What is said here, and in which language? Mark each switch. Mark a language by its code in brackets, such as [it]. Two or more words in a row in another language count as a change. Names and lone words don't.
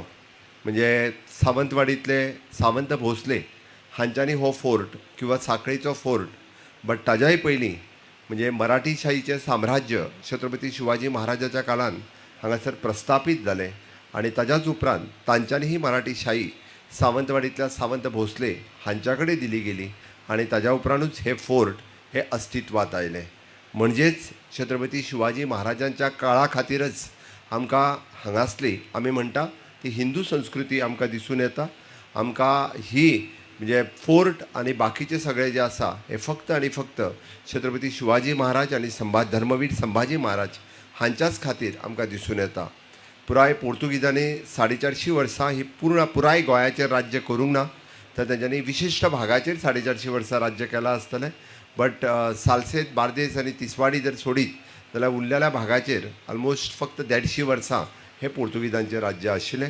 [kok] म्हणजे सावंतवाडीतले सावंत भोसले हांच्यांनी हो फोर्ट किंवा साखळीचो फोर्ट, बट ताज्याय पयलीं म्हणजे मराठी शाहीचें साम्राज्य छत्रपती शिवाजी महाराजाच्या काळान हांगासर प्रस्थापीत जालें आनी ताज्याच उपरांत तांच्यांनी ही मराठी शाही सावंतवाडीतल्या सावंत भोसले हांच्या कडेन दिली गेली आनी ताज्या उपरांतूच हे फोर्ट हे अस्तित्वात आयले। म्हणजेच छत्रपती शिवाजी महाराजांच्या काळा खातीरच आमकां हांगासली आमी म्हणटा ती हिंदू संस्कृती आमकां दिसून येता। आमकां ही म्हणजे फोर्ट आनी बाकीचे सगळे जे आसा हे फक्त आनी फक्त छत्रपती शिवाजी महाराज आनी धर्मवीर संभाजी महाराज हांच्याच खातीर आमकां दिसून येता। पुराय पोर्तुगीजांनी 450 वर्सां ही पुराय गोंयाचेर राज्य करूंक ना, तर तेंच्यांनी विशिश्ट भागाचेर 450 वर्सां राज्य केलां आसतलें, बट सालसेत बार्देस आनी तिसवाडी जर सोडीत जाल्यार उरलेल्या भागाचेर ऑलमोस्ट फक्त 150 वर्सां हे पोर्तुगीजांचें राज्य आशिल्लें।